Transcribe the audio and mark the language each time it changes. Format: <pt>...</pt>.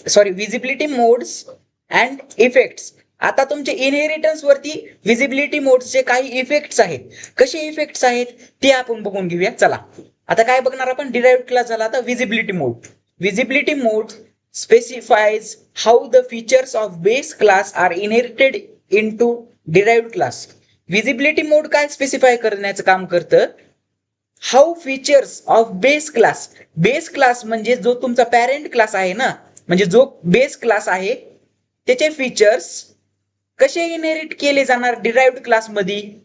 <mr>Visibility modes and effects. आता तुमचे inheritance वरती विजिबिलिटी मोड्सचे काही इफेक्ट्स आहेत. कसे इफेक्ट्स आहेत ते आपण बघून घेऊया. चला आता काय बघणार आपण, डिराइव्ड क्लास झाला. आता visibility mode.</mr> <en>Visibility mode specifies how the features of base class are inherited into derived class. Visibility mode</en> <mr>काय स्पेसिफाय करण्याचं काम करतं,</mr> <en>How features of base class.</en> <mr>Base class म्हणजे जो तुमचा पॅरेंट क्लास आहे ना, म्हणजे जो बेस क्लास आहे त्याचे फीचर्स कसे इनहेरिट केले जाणार डिराइव्ड क्लास मध्ये.</mr>